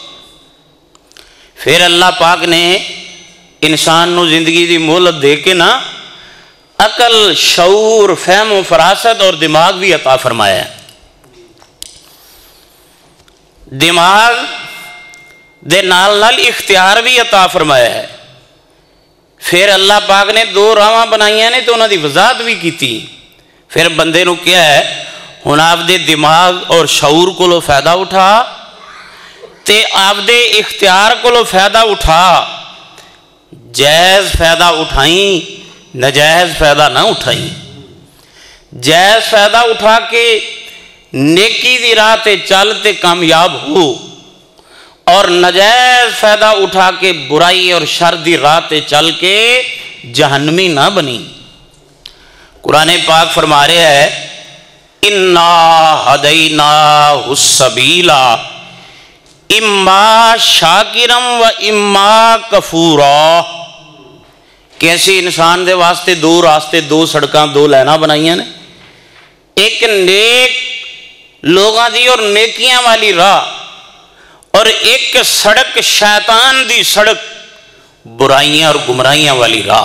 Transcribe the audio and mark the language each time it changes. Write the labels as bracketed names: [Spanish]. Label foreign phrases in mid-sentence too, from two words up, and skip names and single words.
[Punjabi] پھر اللہ پاک نے انسان نو زندگی دی مہلت دے کے نا عقل، شعور، فہم و فراست اور دماغ بھی عطا فرمایا ہے۔ دماغ دے نال نال اختیار بھی عطا فرمایا ہے۔ پھر اللہ پاک نے دو راواں بنائیاں نے تو انہاں دی وضاحت بھی کیتی۔ پھر بندے نو کیا ہے ہن آپ دے دماغ اور شعور کو لو فائدہ اٹھا تے آپ دے اختیار کو لو فائدہ اٹھا، جائز فائدہ اٹھائیں نجائز فائدہ نہ اٹھائیں۔ جائز فائدہ اٹھا کے نیکی دی راہ تے چل تے کامیاب ہو اور نجائز فائدہ اٹھا کے برائی اور شر دی راہ تے چل کے جہنمی نہ بنی۔ [Urdu] قرآن پاک فرما رہے ہے [Arabic] اِنَّا هَدَيْنَاهُ السَّبِيلَ اِمَّا شَاكِرًا وَإِمَّا كَفُورًا۔ [Punjabi] کیسے انسان دے واسطے دو راستے، دو سڑکاں، دو لائناں بنائیاں نے، ایک نیک لوگاں دی اور نیکیاں والی راہ اور ایک سڑک شیطان دی سڑک برائیاں اور گمراہیاں والی راہ۔